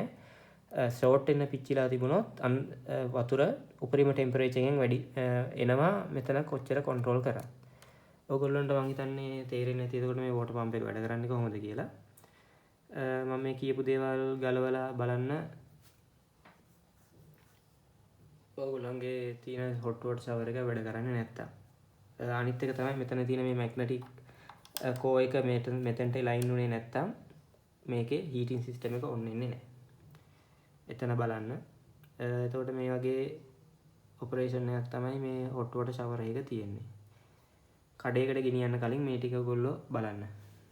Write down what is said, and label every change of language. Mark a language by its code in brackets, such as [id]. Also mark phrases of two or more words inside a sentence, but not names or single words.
[si] short වෙන්න පිච්චිලා තිබුණොත් වතුර උපරිම temperature එකෙන් වැඩි එනවා. මෙතන කොච්චර control කරා. ඔයගොල්ලන්ට මම හිතන්නේ තේරෙන්නේ නැති. එතකොට මේ [en] water pump [si] එක වැඩ කරන්නේ කොහොමද කියලා. මම මේ කියපු දේවල් ගලවලා බලන්න. ඔයගොල්ලන්ගේ තියෙන [en] hot water shower [si] එක වැඩ කරන්නේ නැත්තම්. අනිත් එක තමයි මෙතන තියෙන මේ [en] magnetic core [si] එක මෙතනට line උනේ නැත්තම් මේකේ [en] heating system [si] එක on වෙන්නේ නැහැ. එතන බලන්න. එතකොට මේ වගේ operation එකක් තමයි මේ [en] hot water shower [si] එක තියෙන්නේ. කඩේකට ගෙනියන්න කලින් මේ ටික ඔයගොල්ලෝ බලන්න.